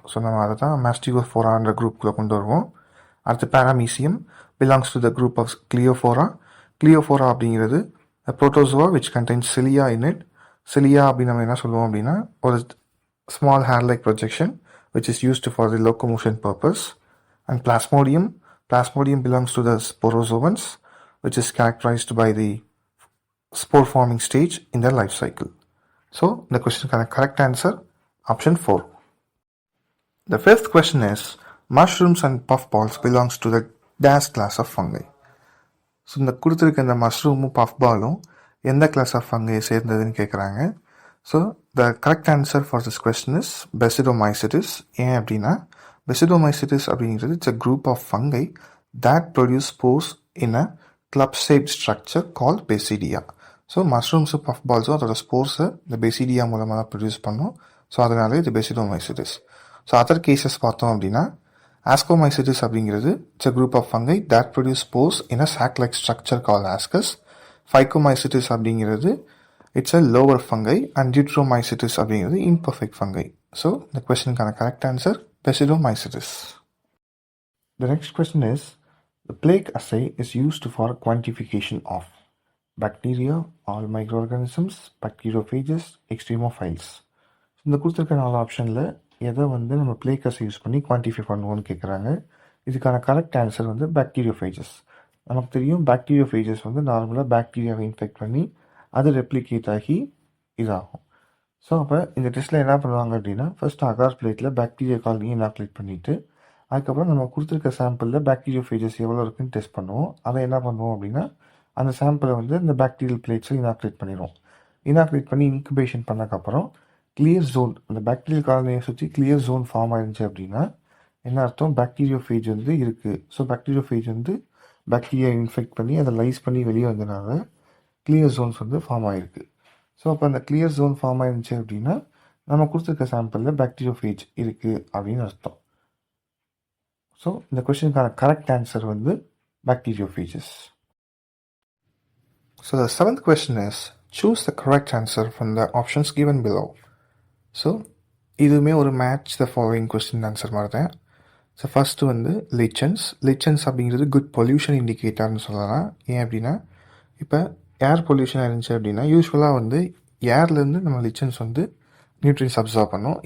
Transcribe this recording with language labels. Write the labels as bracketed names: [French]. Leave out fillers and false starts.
[Tamil] So நம்ம அதை தான் மாஸ்டிகோஃபோரான்ற குரூப்புக்குள்ளே கொண்டு வருவோம். அடுத்து பேராமீசியம் [English] Belongs to the group of ciliophora. Ciliophora அப்படிங்கிறது protozoa which contains cilia in it. [Tamil] சிலியா அப்படின்னு நம்ம என்ன சொல்லுவோம் அப்படின்னா [English] ஒரு small hair like projection which is used for the locomotion purpose. And Plasmodium. Plasmodium belongs to the sporozoans, which is characterized by the spore forming stage in their life cycle. So the question correct answer option 4. The fifth question is, mushrooms and puffballs belongs to the dash class of fungi. [Tamil] So இந்த கொடுத்துருக்க இந்த மஷ்ரூமும் பஃப்பாலும் எந்த class of fungi சேர்ந்ததுன்னு கேட்குறாங்க. [English] So the correct answer for this question is basidiomycetes. [Tamil] ஏன் அப்படின்னா [English] Basidiomycetes அப்படிங்கிறது it's a group of fungi that produce spores in a club-shaped structure called basidia. [Tamil] So மஷ்ரூம்ஸும் puff பால்ஸும் அதோட ஸ்போர்ஸை இந்த பெசிடியா மூலமாக ப்ரொடியூஸ் பண்ணும். ஸோ அதனால இது பெசிடோமைசிட்டிஸ். ஸோ அதர் கேசஸ் பார்த்தோம் அப்படின்னா [English] Ascomycetes அப்படிங்கிறது it's a group of fungi that produce spores in a sac-like structure called ascus. Phycomycetes அப்படிங்கிறது it's a lower fungi and Deuteromycetes அப்படிங்கிறது imperfect fungi. So the questionக்கான correct answer Basidiomycetes. The next question is the plague assay is used for quantification of bacteria, all microorganisms, bacteriophages, extremophiles. [Tamil] இந்த கொடுத்துருக்க 4 ஆப்ஷனில் எதை வந்து நம்ம plague அஸை use பண்ணி quantify பண்ணுவோன்னு கேட்குறாங்க. இதுக்கான கரெக்ட் ஆன்சர் வந்து பாக்டீரியோஃபேஜஸ். நமக்கு தெரியும் பாக்டீரியோஃபேஜஸ் வந்து நார்மலாக பாக்டீரியாவை இன்ஃபெக்ட் பண்ணி அது ரெப்ளிகேட் ஆகி இதாகும். ஸோ அப்போ இந்த டெஸ்ட்டில் என்ன பண்ணுவாங்க அப்படின்னா ஃபர்ஸ்ட் அகார் பிளேட்டில் பாக்டீரியா காலனியை இனாக்குலேட் பண்ணிவிட்டு அதுக்கப்புறம் நம்ம கொடுத்துருக்க சாம்பிளில் பாக்டீரியோஃபேஜஸ் எவ்வளோ இருக்குன்னு டெஸ்ட் பண்ணுவோம். அதை என்ன பண்ணுவோம் அப்படின்னா அந்த சாம்பிளை வந்து இந்த பாக்டீரியல் பிளேட்ஸில் இனாக்குலேட் பண்ணிடுவோம். இனாக்குலேட் பண்ணி இன்குபேஷன் பண்ணக்கப்புறம் கிளியர் ஜோன், அந்த பாக்டீரியல் காலனியை சுற்றி கிளியர் ஜோன் ஃபார்ம் ஆயிருந்துச்சு அப்படின்னா என்ன அர்த்தம், பாக்டீரியோஃபேஜ் வந்து இருக்குது. ஸோ பாக்டீரியோஃபேஜ் வந்து பாக்டீரியா இன்ஃபெக்ட் பண்ணி அதை லைஸ் பண்ணி வெளியே வந்தனால கிளியர் ஜோன்ஸ் வந்து ஃபார்ம் ஆகிருக்கு. ஸோ அப்போ அந்த கிளியர் ஜோன் ஃபார்ம் ஆயிருந்துச்சு அப்படின்னா நம்ம கொடுத்துருக்க சாம்பிளில் பாக்டீரியோஃபேஜ் இருக்குது அப்படின்னு அர்த்தம். ஸோ இந்த கொஸ்டினுக்கான கரெக்ட் ஆன்சர் வந்து பாக்டீரியோஃபேஜஸ். [English] So the 7th question is choose the correct answer from the options given below. [Tamil] So இதுவுமே ஒரு match the following question answer மாதிரி தான். ஸோ ஃபஸ்ட்டு வந்து லிச்சன்ஸ். லிச்சன்ஸ் அப்படிங்கிறது குட் பொல்யூஷன் இண்டிகேட்டர்னு சொல்லலாம். ஏன் அப்படின்னா இப்போ ஏர் பொல்யூஷன் இருந்துச்சு அப்படின்னா யூஸ்வலாக வந்து ஏர்லேருந்து நம்ம லிச்சன்ஸ் வந்து நியூட்ரியன்ஸ் அப்சர்வ் பண்ணோம்.